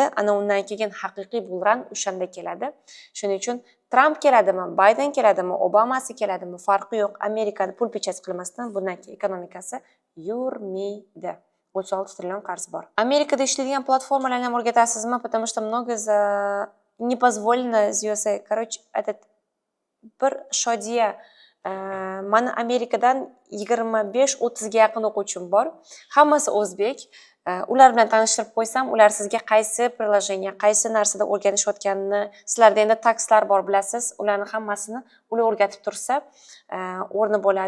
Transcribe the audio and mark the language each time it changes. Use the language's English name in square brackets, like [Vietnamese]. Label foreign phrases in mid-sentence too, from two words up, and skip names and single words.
[Uzbek] Ana undan keyin haqiqiy bullrun o'shanda keladi. Shuning uchun Trump keladimi, Bayden keladimi, Obamasi keladimi, farqi yo'q. Amerikani pul pechasi qilmasdan bundan keyin ekonomikasi yurmaydi. 36 trillion qarz bor. Amerikada ishlaydigan platformalarni ham o'rgatasizmi? [Russian] Потому что много не позволено USA. Короче, этот [Uzbek] bir shodiya mana Amerikadan 25-30 ga yaqin o'quvchim bor. Hammasi o'zbek. Ular bilan tanishtirib qo'ysam, ular sizga qaysi приложение, qaysi narsada o'rganishayotganini, sizlarda endi takslar bor bilasiz, ularni hammasini ular o'rgatib tursa, o'rni bo'ladi.